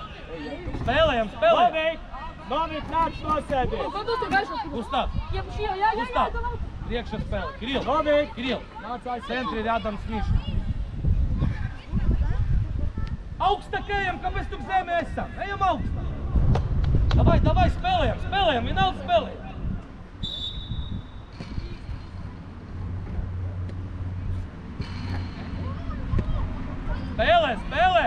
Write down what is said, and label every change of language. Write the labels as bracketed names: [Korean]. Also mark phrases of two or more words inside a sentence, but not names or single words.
[Latvian] Spēlējam! Novik, nāc nosēdies! Gustav! Priekšā spēle! Kirill! Nāc aiz [Russian] Centri rядом с Мишей! [Latvian] Augstāk ejam, kāpēc tu zemē esam? Ejam augstāk! Davai, spēlējam! Vienalga spēlējam! Spēlē!